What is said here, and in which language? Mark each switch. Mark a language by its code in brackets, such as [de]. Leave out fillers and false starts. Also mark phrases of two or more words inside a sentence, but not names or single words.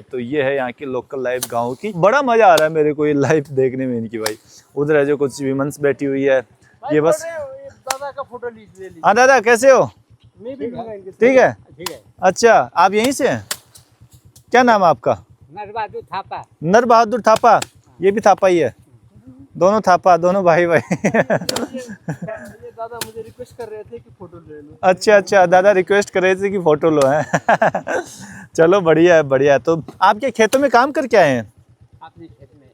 [hi] तो ये है यहाँ की [en] local life [hi] गाँव की। बड़ा मजा आ रहा है मेरे को ये लाइफ देखने में इनकी। भाई उधर है जो कुछ विमेंस बैठी हुई है, ये बस। दादा का फोटो ले लीजिए। हाँ दादा कैसे हो? मैं भी लूंगा इनके साथ। ठीक है। ठीक है। अच्छा, आप यहीं से हैं? क्या नाम है आपका? नरबहादुर थापा। नर बहादुर थापा। ये भी थापा ही है, दोनों थापा, दोनों भाई भाई। ये दादा मुझे रिक्वेस्ट कर रहे थे कि फोटो ले लो। अच्छा अच्छा, दादा रिक्वेस्ट कर रहे थे कि फोटो लो है। चलो बढ़िया है, बढ़िया है। तो आपके खेतों में काम करके आए हैं? अपने खेत में।